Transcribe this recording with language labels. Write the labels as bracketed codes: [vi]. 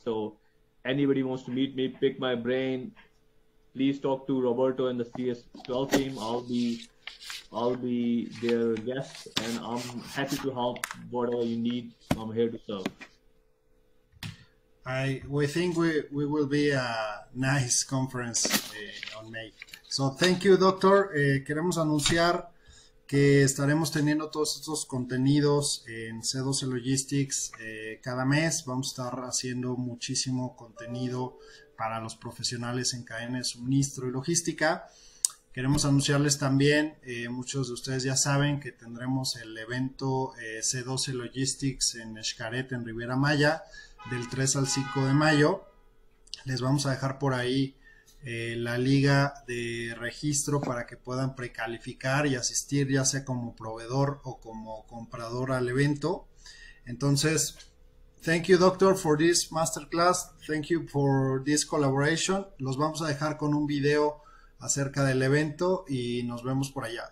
[en] So anybody wants to meet me, pick my brain, please talk to Roberto and the CS12 team. I'll be their guest, and I'm happy to help whatever you need. I'm here to serve. We think we will be a nice conference on May. So thank you, doctor. [es] Queremos anunciar que estaremos teniendo todos estos contenidos en C12 Logistics cada mes. Vamos a estar haciendo muchísimo contenido para los profesionales en cadena de suministro y logística. Queremos anunciarles también, muchos de ustedes ya saben que tendremos el evento C12 Logistics en Xcaret, en Riviera Maya, del 3 al 5 de mayo. Les vamos a dejar por ahí la liga de registro para que puedan precalificar y asistir, ya sea como proveedor o como comprador al evento. Entonces, [en] thank you, doctor, for this masterclass. Thank you for this collaboration. [es] Los vamos a dejar con un video acerca del evento y nos vemos por allá.